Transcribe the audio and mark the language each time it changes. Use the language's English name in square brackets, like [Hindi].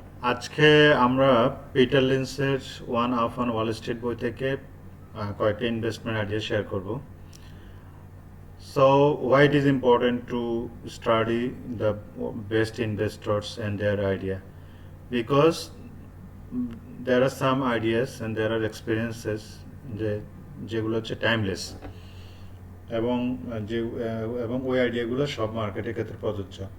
[Bangla] আজকে আমরা Peter লিঞ্চের one up on Wall Street বই থেকে কয়েকটা ইনভেস্টমেন্ট আইডিয়া শেয়ার করব। [English] So why it is important to study the best investors and their idea? Because there are some ideas and there are experiences [Bangla] যেগুলো হচ্ছে timeless এবং এবং ওই আইডিয়াগুলো সব মার্কেটের ক্ষেত্রে প্রযোজ্য।